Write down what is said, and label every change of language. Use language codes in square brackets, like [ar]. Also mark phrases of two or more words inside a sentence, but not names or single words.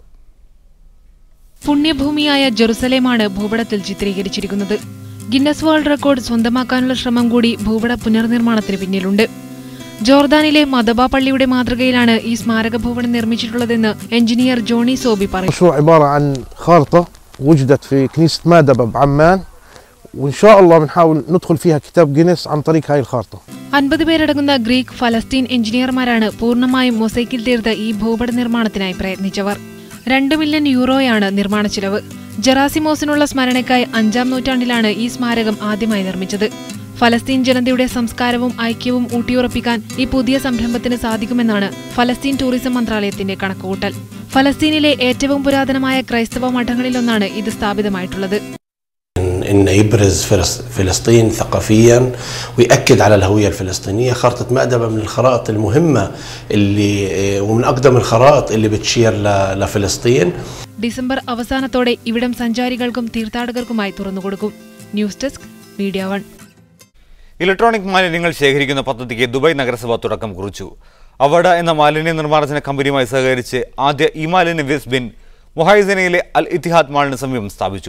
[ml] പുണ്യഭൂമിയായ ജെറുസലേമാണ് ഭൂപടത്തിൽ ചിത്രീകരിച്ചിരിക്കുന്നത്. ഗിന്നസ് വേൾഡ് റെക്കോർഡ് സ്വന്തമാക്കാനുള്ള ശ്രമം കൂടി ഭൂപട പുനർനിർമ്മാണത്തിന് പിന്നിലുണ്ട്. ജോർദാനിലെ മദബ പള്ളിയുടെ മാതൃകയിലാണ് ഈ സ്മാരക ഭൂപടം നിർമ്മിച്ചിട്ടുള്ളതെന്ന് എഞ്ചിനീയർ ജോണി സോബി പറഞ്ഞു. [ar] وإن شاء الله بنحاول ندخل فيها كتاب جينيس عن طريق هاي الخارطة. [ml] 50 പേരടങ്ങുന്ന ഗ്രീക്ക് ഫലസ്തീൻ എഞ്ചിനീയർമാരാണ് പൂർണ്ണമായും മൊസൈക്കിൽ തീർത്ത ഈ ഭൂപട നിർമ്മാണത്തിനായി പ്രയത്നിച്ചവർ. 2 മില്യൺ യൂറോയാണ് നിർമ്മാണ ചിലവ്. ജെറാസിമോസിനുള്ള സ്മരണയ്ക്കായി 5-ാം നൂറ്റാണ്ടിലാണ് ഈ സ്മാരകം ആദ്യമായി നിർമ്മിച്ചത്. ഫലസ്തീൻ ജനതയുടെ സംസ്കാരവും ഐക്യവും ഊട്ടിയുറപ്പിക്കാൻ ഈ പുതിയ സംരംഭത്തിന് സാധിക്കുമെന്നാണ് ഫലസ്തീൻ ടൂറിസം മന്ത്രാലയത്തിന്റെ കണക്കുകൂട്ടൽ. ഫലസ്തീനിലെ ഏറ്റവും പുരാതനമായ ക്രൈസ്തവ മഠങ്ങളിലൊന്നാണ് ഇത് സ്ഥാപിതമായിട്ടുള്ളത്. [ar] إن يبرز فلسطين ثقافيا ويأكد على الهوية الفلسطينية. خارطة مأدبة من الخرائط المهمة اللي ومن أقدم الخرائط اللي بتشير لفلسطين. [ml] ഡിസംബർ അവസാനത്തോടെ ഇവിടം സഞ്ചാരികൾക്കും തീർത്ഥാടകർക്കുമായി തുറന്നുകൊടുക്കും. [en] News desk, Media 1. [ml] ഇലക്ട്രോണിക് മാലിന്യങ്ങൾ ശേഖരിക്കുന്ന പദ്ധതിക്ക് ദുബായ് നഗരസഭ തുടക്കം കുറിച്ചു. അവഡ എന്ന മാലിന്യ നിർമ്മാർജ്ജന കമ്പനിയുമായി സഹകരിച്ച് ആദ്യ ഈ മാലിന്യ [en] waste bin [ml] മുഹൈസനയിലെ അൽ ഇത്തിഹാദ് മാളിന് സമീപം സ്ഥാപിച്ചു.